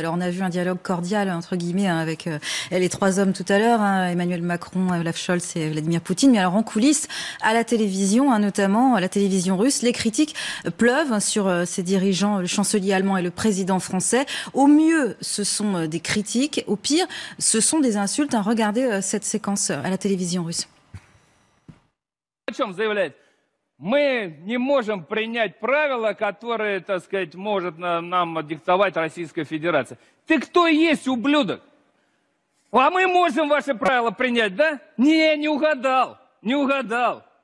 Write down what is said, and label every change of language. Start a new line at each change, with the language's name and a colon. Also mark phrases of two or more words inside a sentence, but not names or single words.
French: Alors on a vu un dialogue cordial entre guillemets avec les trois hommes tout à l'heure, Emmanuel Macron, Olaf Scholz et Vladimir Poutine. Mais alors en coulisses, à la télévision, notamment à la télévision russe, les critiques pleuvent sur ces dirigeants, le chancelier allemand et le président français. Au mieux, ce sont des critiques. Au pire, ce sont des insultes. Regardez cette séquence à la télévision russe.
Russian: Мы не можем принять правила, которые, так сказать, может нам диктовать Российская Федерация. Ты кто есть, ублюдок? А мы можем ваши правила принять, да? Не угадал, не угадал.